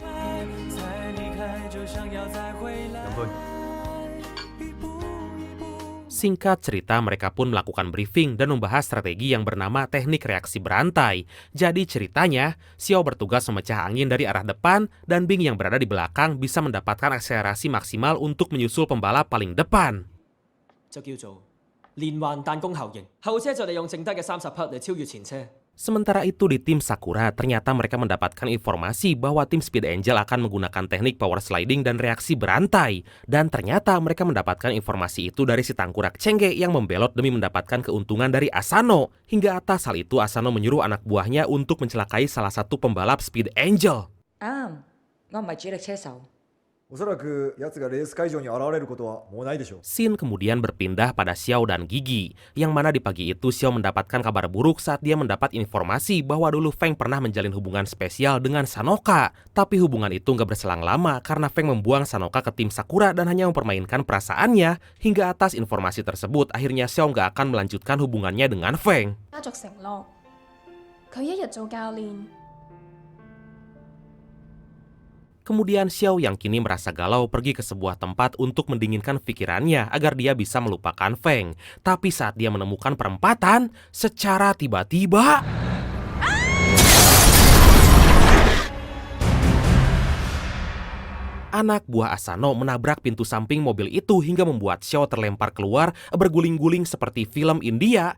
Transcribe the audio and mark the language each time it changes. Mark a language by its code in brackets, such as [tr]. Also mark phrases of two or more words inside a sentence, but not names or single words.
[id] Singkat cerita, mereka pun melakukan briefing dan membahas strategi yang bernama teknik reaksi berantai. Jadi ceritanya, Xiao bertugas memecah angin dari arah depan dan Bing yang berada di belakang bisa mendapatkan akselerasi maksimal untuk menyusul pembalap paling depan. [yue] 就叫做連環彈弓效應。後車就利用剩低嘅30匹嚟超越前車。 [id] Sementara itu di tim Sakura, ternyata mereka mendapatkan informasi bahwa tim Speed Angel akan menggunakan teknik [en] power sliding [id] dan reaksi berantai. Dan ternyata mereka mendapatkan informasi itu dari si tangkurak Chenge yang membelot demi mendapatkan keuntungan dari Asano. Hingga atas hal itu Asano menyuruh anak buahnya untuk mencelakai salah satu pembalap Speed Angel. [yue] 我唔係主力車手。 [ja] おそらく奴がレース会場に現れることはもうないでしょう。 [id] Scene kemudian berpindah pada Xiao dan Gigi, yang mana di pagi itu Xiao mendapatkan kabar buruk saat dia mendapat informasi bahwa dulu Feng pernah menjalin hubungan spesial dengan Sanoka. Tapi hubungan itu nggak berselang lama karena Feng membuang Sanoka ke tim Sakura dan hanya mempermainkan perasaannya. Hingga atas informasi tersebut, akhirnya Xiao nggak akan melanjutkan hubungannya dengan Feng. [yue] 家族承諾，佢一日做教練。 [id] Kemudian Xiao yang kini merasa galau pergi ke sebuah tempat untuk mendinginkan pikirannya agar dia bisa melupakan Feng. Tapi saat dia menemukan perempatan, secara tiba-tiba... Anak buah Asano menabrak pintu samping mobil itu hingga membuat Xiao terlempar keluar berguling-guling seperti film India.